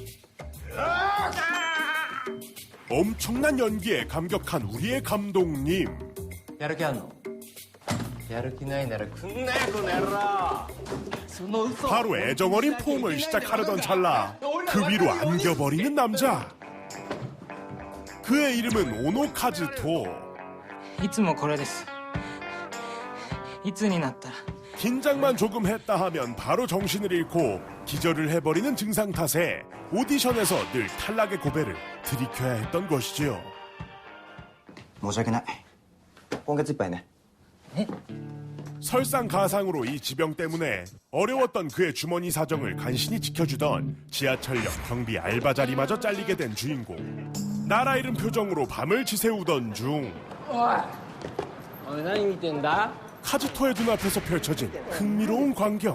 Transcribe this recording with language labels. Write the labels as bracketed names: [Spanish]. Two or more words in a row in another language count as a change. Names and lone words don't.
[Korean] 엄청난 연기에 감격한 우리의 감독님. 바로 애정어린 포옹을 시작하려던 찰나 그 위로 안겨버리는 남자. 그의 이름은 오노 카즈토. [Japanese] いつもこれです。いつになったら [Korean] 긴장만 조금 했다 하면 바로 정신을 잃고 기절을 해버리는 증상 탓에 오디션에서 늘 탈락의 고배를 들이켜야 했던 것이지요. [Japanese] 申し訳ない。今月いっぱいね。 [Korean] 설상가상으로 이 지병 때문에 어려웠던 그의 주머니 사정을 간신히 지켜주던 지하철역 경비 알바 자리마저 잘리게 된 주인공. 나라 잃은 표정으로 밤을 지새우던 중 카즈토의 눈앞에서 펼쳐진 흥미로운 광경.